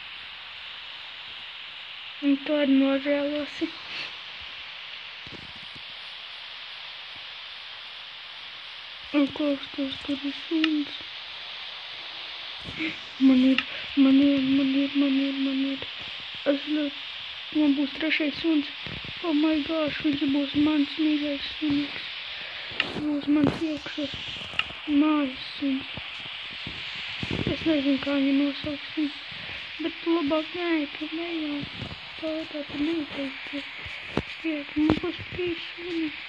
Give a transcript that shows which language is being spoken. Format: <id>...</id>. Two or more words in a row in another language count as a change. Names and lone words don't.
<lv>Un to arī nožēlosi. Un klaustos, tur ir suns. Man ir. Man būs trešais suns.</lv> <en>Oh my gosh,</en> <lv>viņš būs mans mīļais suns. Būs mans iekšas mājas suns. Es nezinu, kā viņu nosauksim. Bet labāk neejam. Tā neteiktu. Šķiet, man būs 3 suni.</lv>